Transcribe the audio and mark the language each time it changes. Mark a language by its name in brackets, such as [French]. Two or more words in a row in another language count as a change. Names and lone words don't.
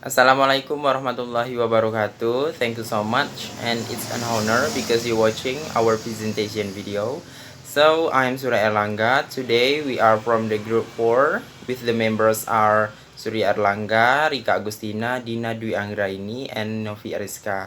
[Arabic] السلام عليكم ورحمة الله وبركاته. [English] Thank you so much, and it's an honor because you're watching our presentation video. So I'm Surya Erlangga. Today we are from the group 4 with the members are Surya Erlangga, Rika Agustina, Dina Dwi Anggraini, and Novi Ariska.